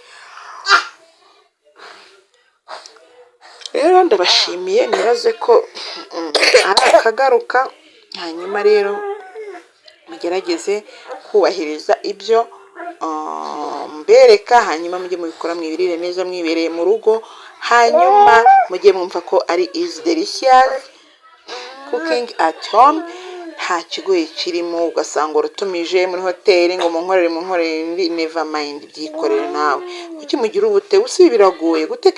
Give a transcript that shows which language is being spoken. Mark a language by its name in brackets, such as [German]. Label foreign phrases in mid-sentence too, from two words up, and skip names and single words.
[Kinyarwanda] Rero ndabashimiye, nibaze ko ari akagaruka. Hanyuma rero mugerageze kubahiriza ibyo mbereka, hanyuma mujye mubikora mwibirire neza mwibereye mu rugo. Hanyuma mujye mwumva ko ari [English] is delicious cooking at home, [Kinyarwanda] nta kigoye kirimo. Ugasanga urutumije muri hoteli ngo munkorere [English] never mind, [Kinyarwanda] byikorere nawe. Kuki mugira ubute? Usi biragoye guteka